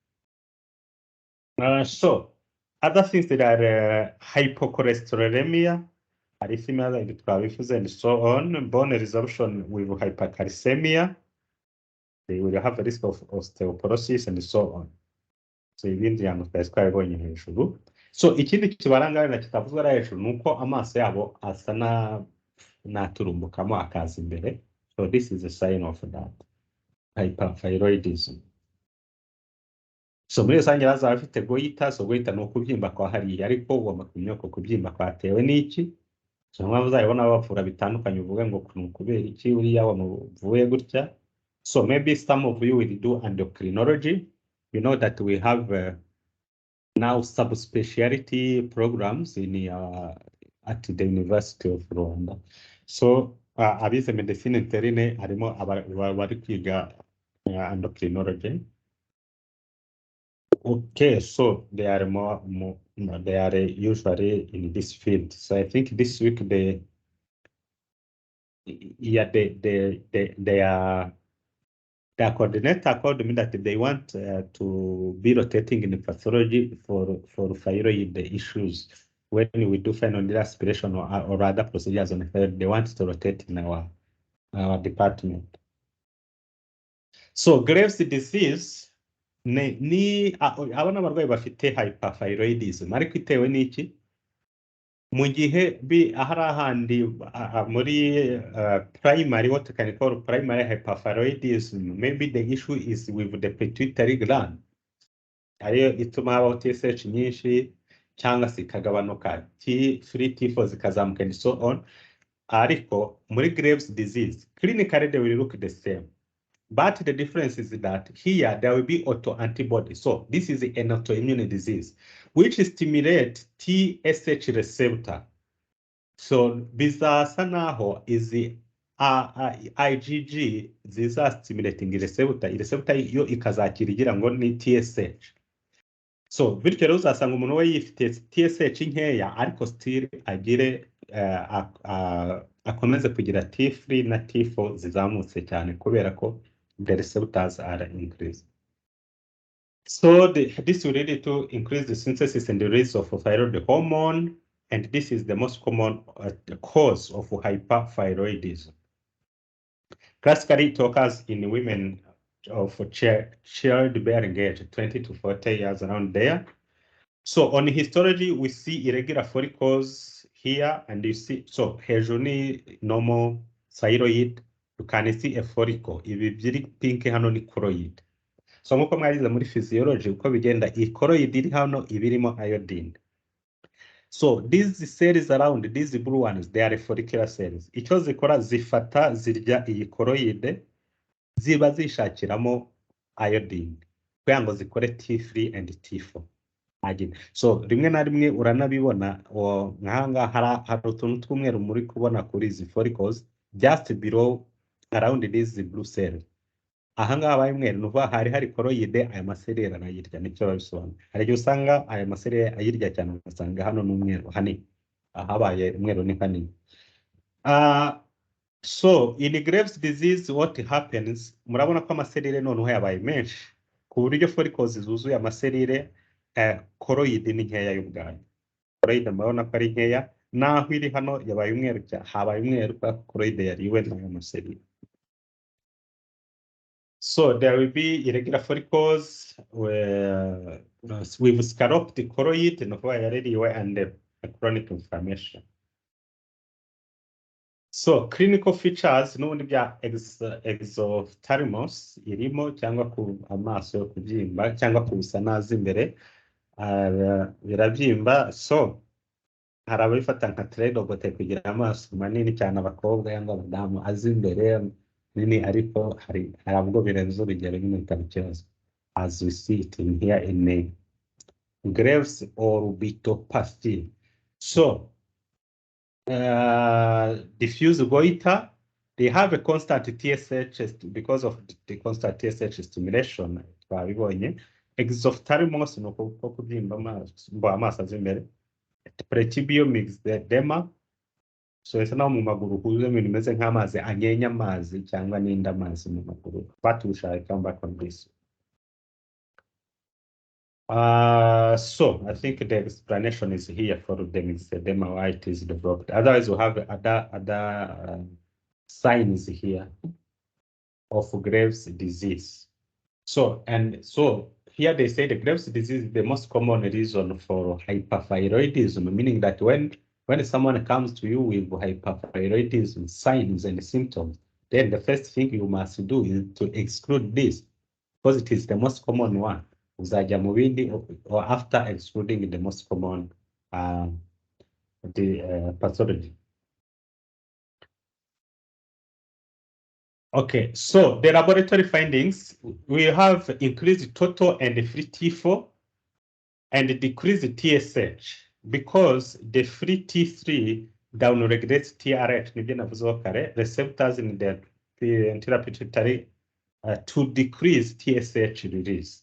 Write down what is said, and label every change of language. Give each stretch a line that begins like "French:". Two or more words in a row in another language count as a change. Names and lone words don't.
English: So other things that are hypocholesterolemia, arrhythmia like twabivuze and so on, bone resorption with hypercalcemia, they will have a risk of osteoporosis and so on.
Kinyarwanda: So ibindi yango twari twabibonye hejuru. So ikindi kibaranga na kitavuzwe ari hejuru nuko amaso yabo asa naturumbukamo akaza imbere.
English: So this is a sign of that hyperthyroidism.
Kinyarwanda: So muri rusange bazaba bafite goita. So goita ni ukubyimba kwa hariya, ariko ugomba kumenya ko kubyimba kwatewe n'iki. So mwaba uzabona bavura bitandukanye, uvuga ngo kubera iki uriya wamuvuye gutya.
English: So maybe some of you will do endocrinology. You know that we have now subspecialty programs in at the University of Rwanda.
Kinyarwanda: So abize
French: medicine interne
Kinyarwanda: arimo bari kwiga endocrinology.
English: Okay, so they are they are usually in this field. So I think this week they are. The coordinator told me that they want to be rotating in pathology for thyroid issues. When we do final aspiration or other procedures on the thyroid, they want to rotate in our department.
Kinyarwanda: So Graves' disease ni abana abarwayi bafite hyperthyroidism ariko itewe n'iki? Mu gihe ahari ahandi muri
English: primary, what can you call primary hyperthyroidism, maybe the issue is with the pituitary gland,
Kinyarwanda: ariyo ituma habaho TSH nyinshi cyangwa se ikagabanuka, T3 T4 zikazamuka
English: and so on.
Kinyarwanda: Ariko muri
English: Graves' disease clinically they will look the same, but the difference is that here there will be autoantibody. So this is an autoimmune disease which stimulates TSH receptor.
Kinyarwanda: So bizasa naho izi IgG ziza stimulating receptor yo ikazakira igira ngo ni TSH. So bityo rero uzasanga umuntu we yifite TSH nkeya ariko still agire akomeze kugira T3 na T4 zizamutse cyane kubera ko
English: the receptors are increased. So this will lead to increase the synthesis and the release of thyroid hormone, and this is the most common cause of hyperthyroidism. Classically, it occurs in women of childbearing age, 20 to 40 years, around there. So on histology, we see irregular follicles here, and you see, so hejuru normal thyroid, you can see a follicle.
Kinyarwanda: Ibi biri pink hano ni choroid. So nkuko mwarize muri physiology uko bigenda, choroid iri hano ibirimo iodine.
English: So these cells around these blue ones, they are follicular cells.
Kinyarwanda: Icyo zikora zifata zirya iyi choroid, ziba zishakiramo iodine kugira ngo zikore
English: T3 and T4 again.
Kinyarwanda: So rimwe na rimwe uranabibona nkanga hari utuntu tw'umweru muri kubona kuri izi follicles
English: just below around these blue cells.
Kinyarwanda: Ahangaha abaye umweru nuva hari choroid, aya maserere arayirya, nicyo babisobanura. Hari igihe usanga aya maserere ayirya cyane, ugasanga hano n'umweru hanini, ahabaye umweru ni hanini.
English: So in Graves' disease what happens,
Kinyarwanda: murabona ko amaserere noneho yabaye menshi ku buryo follicles zuzuye amaserere, choroid ni nkeya y'ubwayo. Choroid murabona ko ari nkeya, naho iri hano yabaye umweru, habaye umweru kwa choroid yariwe n'ayo maserere.
English: So there will be irregular follicles with scalloped choroid and chronic inflammation.
Kinyarwanda: So
English: clinical features
Kinyarwanda: n'ubundi bya exophthalmos irimo, cyangwa ku amaso yo kubyimba cyangwa kubisa nazi imbere birabyimba. So hari ababifata nka trade kugira amaso manini cyane abakobwa cyangwa abadamu azi imbere nini, ariko hari abwo birenze urugero nyine bikaba ikibazo,
English: as we see it in here in Graves orbitopathy. So diffuse goiter, they have a constant TSH because of the constant TSH stimulation.
Kinyarwanda: twabibonye. Exophthalmos ni uko kubyimba amaso aza imbere.
English: Pretibial myxedema,
Kinyarwanda: so ese naho mu maguru huzuye ibintu bimeze nk'amazi anyenya amazi cyangwa n'indi amazi mu maguru,
English: but we shall come back on this. So I think the explanation is here for the myxedema, why it is developed. Otherwise, we have other signs here of Graves' disease. So here they say the Graves' disease is the most common reason for hyperthyroidism, meaning that when someone comes to you with hyperthyroidism signs and symptoms, then the first thing you must do is to exclude this, because it is the most common one.
Kinyarwanda: Uzajya mu bindi,
English: or after excluding the most common pathology. Okay, so the laboratory findings, we have increased total and free T4 and decreased TSH, because the free T3 downregulates TRH receptors in the anterior pituitary to decrease TSH release.